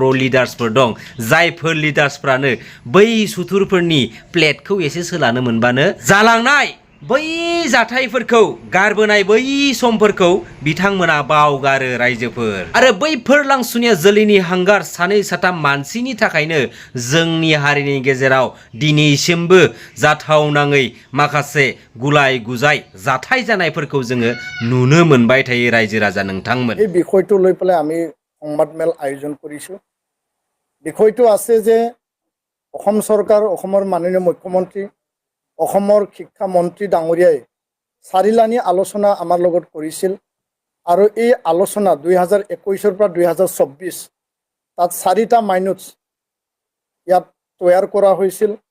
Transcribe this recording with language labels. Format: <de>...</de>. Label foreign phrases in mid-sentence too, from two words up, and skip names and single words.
<brx>लिडार्सफोर दं जायफोर लिडार्सफ्रानो बै सुथुरफोरनि प्लेटखौ एसे सोलानो मोनबानो जालांनाय बै जाथायफोरखौ गारबोनाय बै समफोरखौ बिथांमोना बावगारो रायजोफोर आरो बैफोर लांसुनिया जोलैनि हांगार सानै साथाम मानसिनि थाखायनो जोंनि हारिनि गेजेराव दिनैसिमबो जाथावनाङै माखासे गुलाय गुजाय जाथाय जानायफोरखौ जोङो नुनो मोनबाय थायो रायजो राजा नोंथांमोन</brx> <as>এই বিষয়টো লৈ পেলাই আমি সংবাদমেল আয়োজন কৰিছোঁ বিষয়টো আছে যে অসম চৰকাৰ অসমৰ মাননীয় মুখ্যমন্ত্ৰী অসমৰ শিক্ষা মন্ত্ৰী ডাঙৰীয়াই চাৰিলানি আলোচনা আমাৰ লগত কৰিছিল আৰু এই আলোচনা 2021 পৰা 2024 তাত চাৰিটা মাইনুটছ ইয়াত তৈয়াৰ কৰা হৈছিল</as>